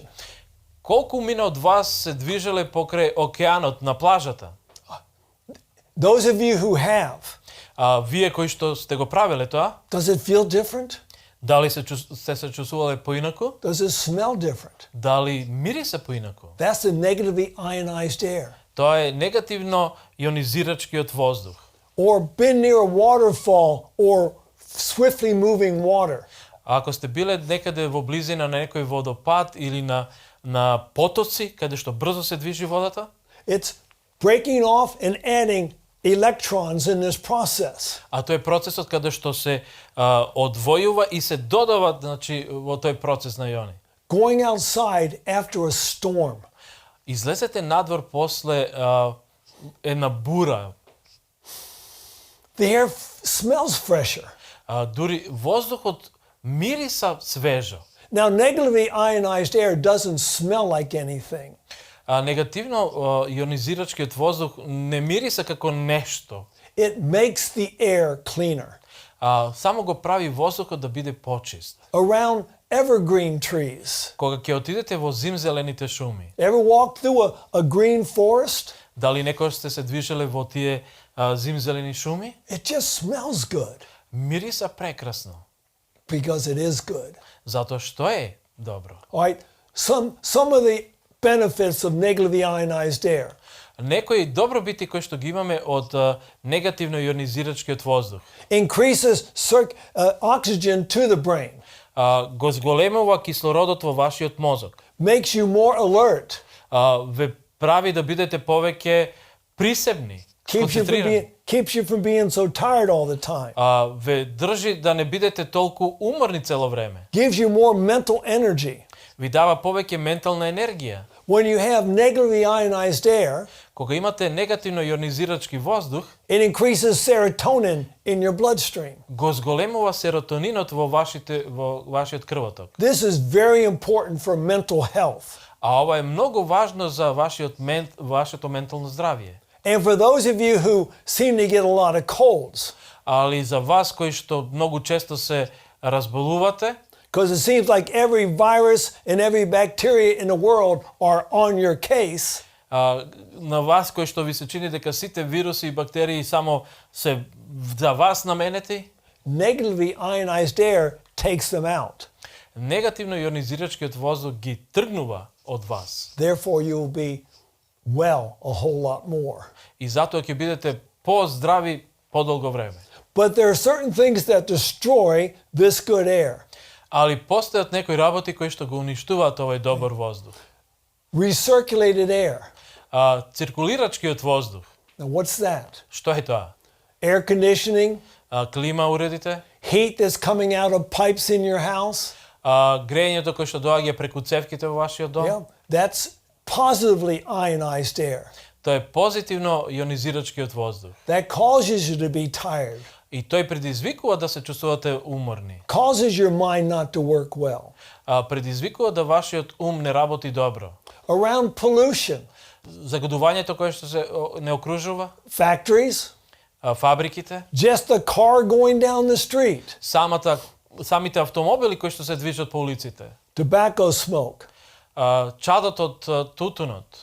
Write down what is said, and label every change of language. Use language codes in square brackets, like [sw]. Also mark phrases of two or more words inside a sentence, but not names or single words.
[mk] Колку мина од вас се движеле покрај океанот на плажата? [en] Those of you who have, [mk] Вие кои што сте го правеле тоа, [en] does it feel different? [mk] дали сте се чувствувале поинаку? [en] Does it smell different? [mk] Дали мирисе поинаку? [en] That's the negatively ionized air. [mk] Тоа е негативно ионизирачкиот воздух. [en] Or been near a waterfall or swiftly moving water. [mk] А ако сте биле некаде во близина на некој водопад или на потоци, каде што брзо се движи водата, [en] It's breaking off and adding electrons in this process. [mk] а тој е процесот каде што се одвојува и се додава, значи, во тој процес на иони. [en] Going outside after a storm. [mk] Излезете надвор после една бура, [en] The air smells fresher. [mk] дури воздухот мириса свежо. [en] Now, negatively ionized air doesn't smell like anything. [mk] Негативно ионизирачкиот воздух не мириса како нешто. [en] It makes the air cleaner. [mk] Само го прави воздухот да биде почист. [en] Around evergreen trees. [mk] Кога ќе отидете во зимзелените шуми, [en] Ever walked through a green forest? [mk] дали некој сте се движеле во тие зимзелени шуми? [en] It just smells good [mk] Мириса прекрасно, [en] because it is good. [mk] затоа што е добро. [en] All right. Some of the benefits of negatively ionized air. [mk] Некои добробити кои што ги имаме од негативно ионизирачкиот воздух. [en] Increases oxygen to the brain. [mk] Го зголемува кислородот во вашиот мозок. [en] Makes you more alert. [mk] Ве прави да бидете повеќе присебни, сконцентрирани. [en] Keeps you from being so tired all the time. [mk] Ве држи да не бидете толку уморни цело време. [en] Gives you more mental energy. [mk] Ви дава повеќе ментална енергија. [en] When you have negatively ionized air, [mk] Кога имате негативно ионизирачки воздух, [en] it increases serotonin in your bloodstream. [mk] го зголемува серотонинот во вашиот крвоток. [en] This is very important for mental health. [mk] А ова е многу важно за вашето ментално здравје. [en] And for those of you who seem to get a lot of colds, [mk] Али за вас кои што многу често се разболувате, [en] because it seems like every virus and every bacteria in the world are on your case, [mk] на вас кои што ви се чини дека сите вируси и бактерии само се за вас наменети, [en] negatively ionized air takes them out. [mk] негативно ионизирачкиот воздух ги тргнува од вас. [en] Therefore, you will be well a whole lot more. [mk] И затоа ќе бидете поздрави подолго време. [en] But there are certain things that destroy this good air. [mk] Али постојат некои работи кои што го уништуваат овој добар воздух. [en] Recirculated air. [mk] Циркулирачкиот воздух. [en] Now, what's that? [mk] Што е тоа? [en] Air conditioning, [mk] Клима уредите, [en] heat that's coming out of pipes in your house. [mk] грејењето кој што доаѓа преку цевките во вашиот дом. [en] Yeah, that's positively ionized air. [mk] Тоа е позитивно ионизирачкиот воздух. [en] That causes you to be tired, [mk] И тој предизвикува да се чувствувате уморни. [en] causes your mind not to work well. [mk] Предизвикува да вашиот ум не работи добро. [en] Around pollution, [mk] Загадувањето кое што се не окружува, [en] factories, [mk] фабриките, [en] just a car going down the street, [mk] самите автомобили кои што се движат по улиците, [en] tobacco smoke. [mk] чадот од тутунот,